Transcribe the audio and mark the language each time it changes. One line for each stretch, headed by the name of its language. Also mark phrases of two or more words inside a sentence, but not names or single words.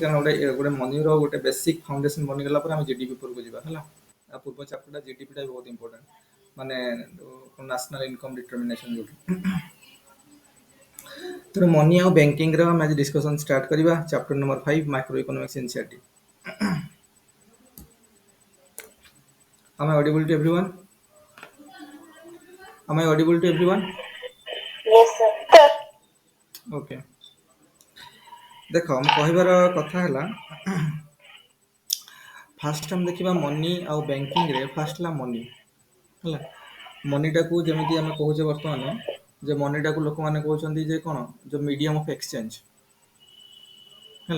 Odia: କାରଣ ଗୋଟେ ମନିର ଗୋଟେ
English: basic foundation
Odia: ବନିଗଲା ପରେ ଆମେ ଜିଡିପି ଉପରକୁ ଯିବା ହେଲା। ଆ ପୂର୍ବ ଚାପ୍ଟରଟା ଜିଡିପିଟା ବହୁତ ଇମ୍ପୋର୍ଟାଣ୍ଟ, ମାନେ
English: national income determination
Odia: ଯୋଉଠି। ତେଣୁ ମନି ଆଉ ବ୍ୟାଙ୍କିଂର ଆମେ ଆଜି
English: discussion start
Odia: କରିବା।
English: chapter number 5 micro economics NCERT. Am I audible to everyone? Am I audible to everyone? Yes, sir. Okay.
Odia: ଦେଖ ମୁଁ କହିବାର କଥା ହେଲା, ଫାଷ୍ଟ ଆମେ ଦେଖିବା ମନି ଆଉ ବ୍ୟାଙ୍କିଂରେ। ଫାଷ୍ଟ ହେଲା ମନି ହେଲା। ମନିଟାକୁ ଯେମିତି ଆମେ କହୁଛେ ବର୍ତ୍ତମାନ, ଯେ ମନିଟାକୁ ଲୋକମାନେ କହୁଛନ୍ତି ଯେ କ'ଣ, ଯେଉଁ
English: medium of exchange
Odia: ହେଲା।